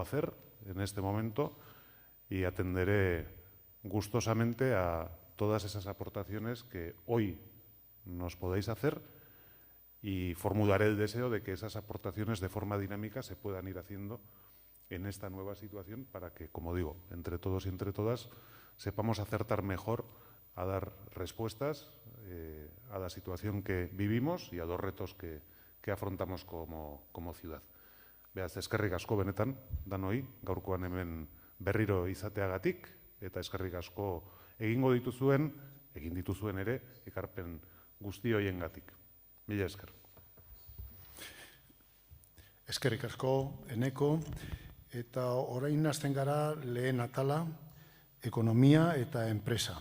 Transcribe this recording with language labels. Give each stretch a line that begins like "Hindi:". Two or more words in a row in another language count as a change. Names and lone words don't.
Spanish: hacer en este momento, y atenderé gustosamente a todas esas aportaciones que hoy nos podéis hacer, y formularé el deseo de que esas aportaciones de forma dinámica se puedan ir haciendo en esta nueva situación para que, como digo, entre todos y entre todas sepamos acertar mejor a dar respuestas a la situación que vivimos y a los retos que afrontamos como ciudad.
Basque: Beraz, eskerrik asko benetan, danoi, gaurkoan hemen berriro izateagatik, eta eskerrik asko egin dituzuen ere, ekarpen guzti hoiengatik. Mila esker. Eskerrik asko, Eneko, eta orain hasten gara lehen atala, ekonomia eta enpresa.